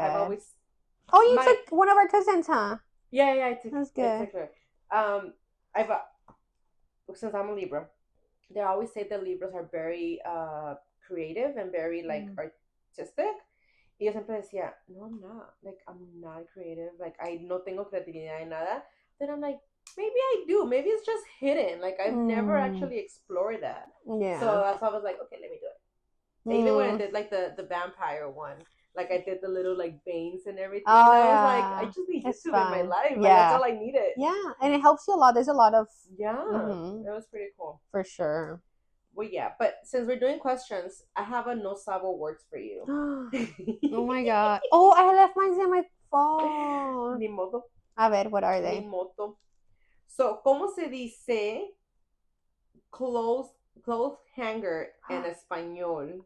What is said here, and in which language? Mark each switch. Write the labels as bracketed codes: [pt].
[en] I've always. Oh, you took one of our cousins, huh? Yeah, I took. That's good. I've since I'm a Libra, they always say that Libras are very creative and very like artistic. [es] Y yo siempre decía, no, [en] I'm not. Like, I'm not creative. Like, I [es] no tengo creatividad en nada. [en] Then I'm like, maybe I do. Maybe it's just hidden. Like, I've never actually explored that. Yeah. So that's why I was like, okay, let me do it. Even when I did like the vampire one, like I did the little like veins and everything. Oh, and I was like, I just need YouTube in my life. Yeah. Like, that's all I needed. Yeah, and it helps you a lot. There's a lot of it was pretty cool. For sure. Well, yeah, but since we're doing questions, I have a no sabo words for you. Oh my god! Oh, I left mine in my phone. [es] Ni modo. A ver, [en] what are they? [es] Ni modo. So, ¿cómo se dice clothes hanger en español?